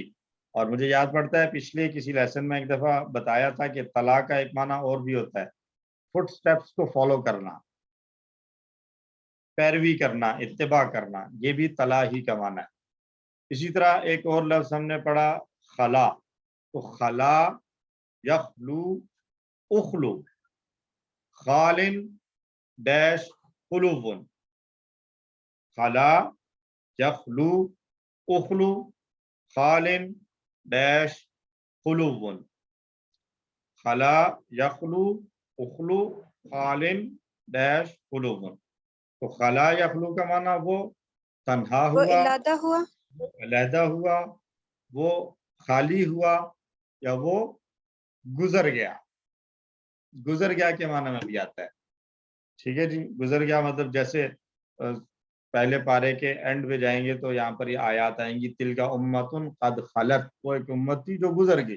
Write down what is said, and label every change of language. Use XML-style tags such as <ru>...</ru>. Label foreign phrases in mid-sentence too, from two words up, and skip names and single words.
<ur>اور مجھے یاد پڑتا ہے پچھلے کسی لیسن میں ایک دفعہ بتایا تھا کہ تلا کا ایک معنی اور بھی ہوتا ہے،</ur> <en>foot steps</en> <ur>کو فالو کرنا، پیروی کرنا، اتباع کرنا، یہ بھی تلا ہی کا معنی ہے۔ اسی طرح ایک اور لفظ ہم نے پڑھا خلا، تو خلا،</ur> <ar>یخلو، اخلو، خالن، ڈیش، خلوون۔ خلا، یخلو، اخلو، خالن، ڈیش، خلوون۔ خلا، یخلو، اخلو، خالن، ڈیش، خلوون۔</ar> <ur>تو خلا یخلو کا معنی وہ تنہا وہ ہوا، علادہ ہوا، علیحدہ ہوا، وہ خالی ہوا، یا وہ گزر گیا۔ گزر گیا کے معنی میں بھی آتا ہے، ٹھیک ہے جی۔ گزر گیا مطلب جیسے پہلے پارے کے اینڈ پہ جائیں گے تو یہاں پر یہ آیات آئیں گی:</ur> <ar>تلک امۃ قد خلت،</ar> <ur>وہ ایک امت تھی جو گزر گئی۔</ur>